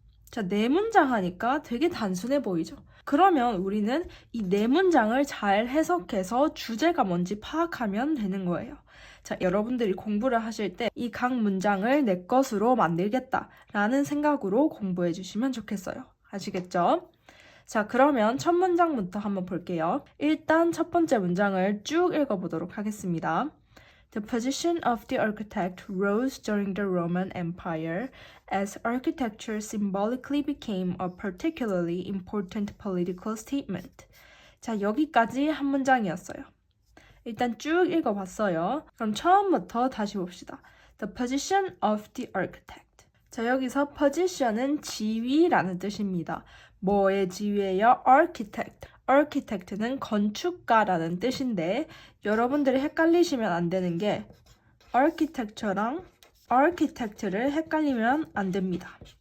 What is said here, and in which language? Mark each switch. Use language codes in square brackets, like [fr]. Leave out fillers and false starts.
[ko] 자, 4문장 하니까 되게 단순해 보이죠? 그러면 우리는 이 4문장을 잘 해석해서 주제가 뭔지 파악하면 되는 거예요. 자, 여러분들이 공부를 하실 때 이 각 문장을 내 것으로 만들겠다라는 생각으로 공부해 주시면 좋겠어요. 아시겠죠? 자, 그러면 첫 문장부터 한번 볼게요. 일단 첫 번째 문장을 쭉 읽어보도록 하겠습니다. [en] The position of the architect rose during the Roman Empire as architecture symbolically became a particularly important political statement. [ko] 자, 여기까지 한 문장이었어요. 일단 쭉 읽어봤어요. 그럼 처음부터 다시 봅시다. [en] The position of the architect. [ko] 자, 여기서 position은 지위라는 뜻입니다. 뭐의 지위예요? architect. architect는 건축가라는 뜻인데 여러분들이 헷갈리시면 안 되는 게 architecture랑 architect를 헷갈리면 안 됩니다.